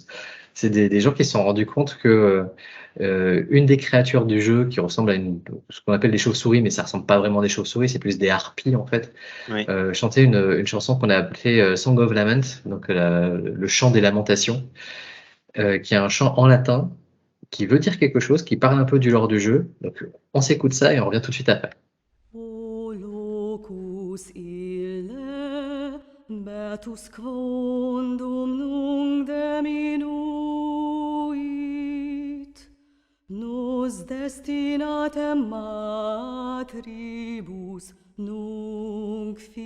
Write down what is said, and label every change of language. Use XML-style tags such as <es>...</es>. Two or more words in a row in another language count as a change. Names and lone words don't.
<fr>C'est des gens qui se sont rendus compte que une des créatures du jeu, qui ressemble à ce qu'on appelle des chauves-souris, mais ça ressemble pas vraiment à des chauves-souris, c'est plus des harpies, en fait, Oui. chantait une chanson qu'on a appelée Song of Lament, donc le chant des lamentations, qui est un chant en latin qui veut dire quelque chose, qui parle un peu du lore du jeu. Donc on s'écoute ça et on revient tout de suite après.</fr> <la>O locus ille, beatus quondum nunc deminuit, nos destinatem matribus nunc</la>